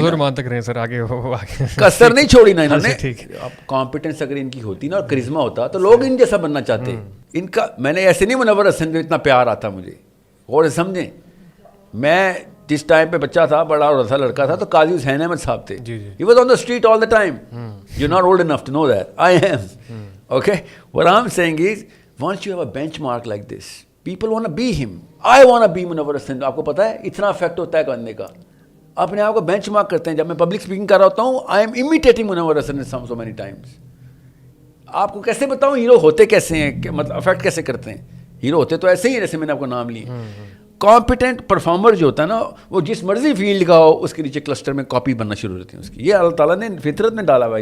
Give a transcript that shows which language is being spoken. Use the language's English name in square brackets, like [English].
[Urdu] فضل الرحمان تک رہے سر, آگے کسر نہیں چھوڑی نا انہوں نے. اب کمپیٹنس اگر ان کی ہوتی نا اور کرزما ہوتا تو لوگ ان جیسا بننا چاہتے. ان کا میں نے ایسے نہیں منور حسن جو اتنا پیار آتا مجھے, اور سمجھیں میں جس ٹائم پہ بچہ تھا, بڑا اور تھا, لڑکا تھا, تو قاضی حسین احمد صاحب تھے. [English] He was on the street all the time. You're not old enough to know that. I am. Okay? What I'm saying is, once you have a benchmark like this, people want to be him. I want to be Munawwar Hussain. [Urdu] آپ کو پتہ ہے اتنا effect ہوتا ہے کرنے کا, اپنے آپ کو بینچ مارک کرتے ہیں. جب میں پبلک اسپیکنگ کر رہا ہوتا ہوں, [English] I am imitating Munawwar Hussain so many times. [Urdu] آپ کو کیسے بتاؤں ہیرو ہوتے کیسے ہیں, مطلب افیکٹ کیسے کرتے ہیں. ہیرو ہوتے تو ایسے ہی جیسے میں نے آپ کو نام لیے. کمپیٹنٹ پرفارمر جو ہوتا ہے نا, وہ جس مرضی فیلڈ کا ہو اس کے نیچے کلسٹر میں کاپی بننا شروع ہوتی ہے اس کی. یہ اللہ تعالیٰ نے فطرت میں ڈالا ہوا ہے.